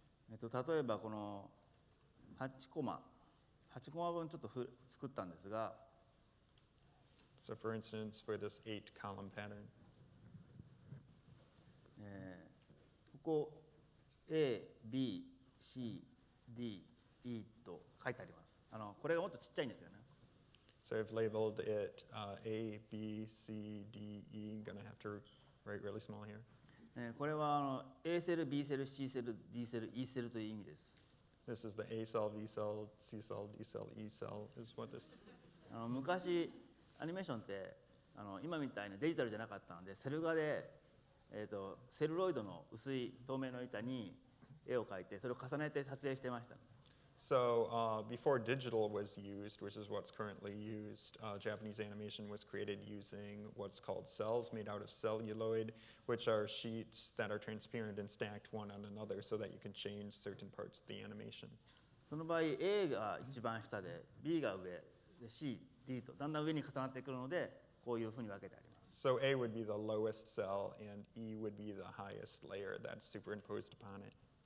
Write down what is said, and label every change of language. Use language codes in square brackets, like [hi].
[ja] 例えばこの8コマ分ちょっと作ったんですが、 [en] So for instance, for this 8-column pattern. [ja] ここ A、B、C、D、E と書いてあります。これがもっとちっちゃいんですよね。 [en] So I've labeled it A, B, C, D, E. I'm going to have to write really small here. [ja] これはA セル、B セル、C セル、D セル、E セルという意味です。 [en] This is the A cell, B cell, C cell, D cell, E cell is what this. [ja] 昔アニメーションって今みたいにデジタルじゃなかったので、セル画で、セルロイドの薄い透明の板に絵を描いてそれを重ねて撮影してました。 [en] So before digital was used, which is what's currently used, Japanese animation was created using what's called cells made out of celluloid, which are sheets that are transparent and stacked one on another so that you can change certain parts of the animation. [ja] その場合 A が一番下で B が上で C、D とだんだん上に重なってくるのでこういうふうに分けてあります。 [en] So A would be the lowest cell and E would be the highest layer that's superimposed upon it.